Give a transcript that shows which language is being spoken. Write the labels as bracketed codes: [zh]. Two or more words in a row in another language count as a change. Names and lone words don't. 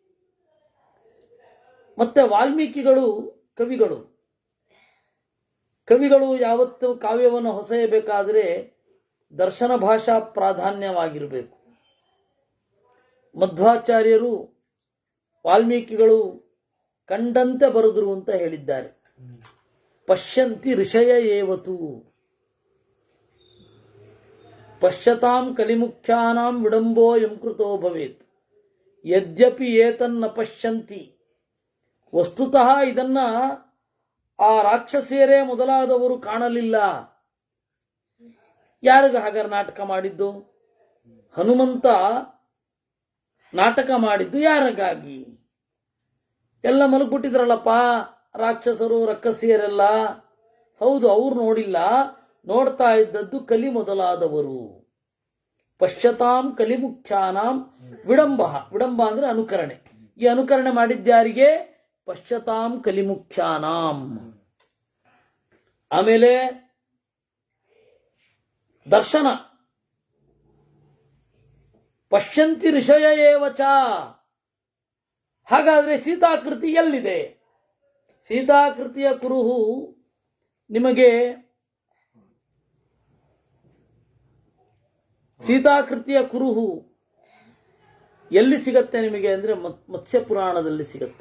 [kn] ಮತ್ತೆ ವಾಲ್ಮೀಕಿಗಳು ಕವಿಗಳು ಕವಿಗಳು ಯಾವತ್ತು ಕಾವ್ಯವನ್ನು ಹೊಸೆಯಬೇಕಾದರೆ ದರ್ಶನ ಭಾಷಾ ಪ್ರಾಧಾನ್ಯವಾಗಿರಬೇಕು. ಮಧ್ವಾಚಾರ್ಯರು ವಾಲ್ಮೀಕಿಗಳು ಕಂಡಂತೆ ಬರೆದರು ಅಂತ ಹೇಳಿದ್ದಾರೆ. [sa] ಪಶ್ಯಂತಿ ಋಷಯ ಏವತು ಪಶ್ಯತಾಂ ಕಲಿಮುಖ್ಯಾನಾಂ ವಿಡಂಬೋ ಯಂಕೃತೋ ಭವೇತ್ ಯದ್ಯಪಿ ಏತನ್ನ ಪಶ್ಯಂತಿ. [kn] ವಸ್ತುತಃ ಇದನ್ನ ಆ ರಾಕ್ಷಸಿಯರೇ ಮೊದಲಾದವರು ಕಾಣಲಿಲ್ಲ. ಯಾರಿಗ ಹಾಗಾದ್ರೆ ನಾಟಕ ಮಾಡಿದ್ದು? ಹನುಮಂತ ನಾಟಕ ಮಾಡಿದ್ದು ಯಾರಿಗಾಗಿ? ಎಲ್ಲ ಮಲಗ್ಬಿಟ್ಟಿದ್ರಲ್ಲಪ್ಪ ರಾಕ್ಷಸರು ರಕ್ಕಸಿಯರೆಲ್ಲ. ಹೌದು, ಅವ್ರು ನೋಡಿಲ್ಲ, ನೋಡ್ತಾ ಇದ್ದದ್ದು ಕಲಿ ಮೊದಲಾದವರು. [sa] ಪಶ್ಯತಾಂ ಕಲಿಮುಖ್ಯಾನಾಂ ವಿಡಂಬ. [kn] ವಿಡಂಬ ಅಂದ್ರೆ ಅನುಕರಣೆ. ಈ ಅನುಕರಣೆ ಮಾಡಿದ್ಯಾರಿಗೆ? [sa] ಪಶ್ಯತಾಂ ಕಲಿಮುಖ್ಯಾನಾಂ. [kn] ಆಮೇಲೆ ದರ್ಶನ. [sa] ಪಶ್ಯಂತಿ ಋಷಯ ಏವಚ. [kn] ಹಾಗಾದ್ರೆ ಸೀತಾಕೃತಿ ಎಲ್ಲಿದೆ? ಸೀತಾಕೃತಿಯ ಕುರುಹು ನಿಮಗೆ ಸೀತಾಕೃತಿಯ ಕುರುಹು ಎಲ್ಲಿ ಸಿಗತ್ತೆ ನಿಮಗೆ ಅಂದ್ರೆ ಮತ್ಸ್ಯ ಪುರಾಣದಲ್ಲಿ ಸಿಗತ್ತೆ.